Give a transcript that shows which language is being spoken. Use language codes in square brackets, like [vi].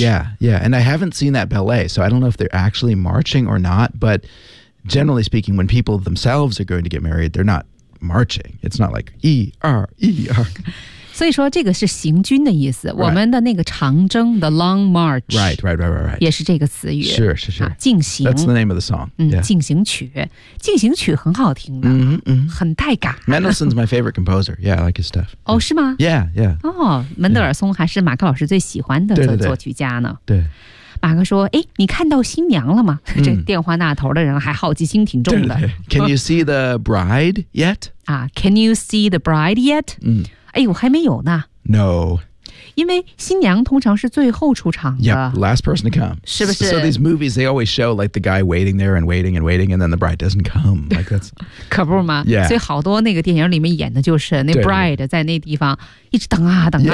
[en] Yeah, yeah And I haven't seen that ballet So I don't know if they're actually marching or not But generally speaking When people themselves are going to get married They're not marching It's not like 一二一二 [zh] 所以说这个是行军的意思、 [en] right. [zh] 我们的那个长征 The Long March [en] right, right, right, right, right. [zh] 也是这个词语是是是、啊、进行 [en] That's the name of the song、yeah. [zh] 进行曲进行曲很好听的、 mm-hmm. 很带感 [en] Mendelssohn's my favorite composer Yeah, I like his stuff [zh] 哦、oh, 是吗 [en] Yeah, yeah [zh] 哦、oh, 门德尔松还是马克老师最喜欢的作曲家呢对, 对, 对, 对马克说哎，你看到新娘了吗、这电话那头的人还好奇心挺重的 [en] 对对对 Can you see the bride yet?、啊、can you see the bride yet?、哎呦，还没有呢。 No. [zh] 因为新娘通常是最后出场的。 [en] Yep, last person to come. [zh] 是不是 [en] So these movies, they always show like the guy waiting there and waiting and waiting, and then the bride doesn't come. Like that's... [zh] 可不吗 [en] Yeah. [zh] 所以好多那个电影里面演的就是那 bride 在那地方一直等啊等啊。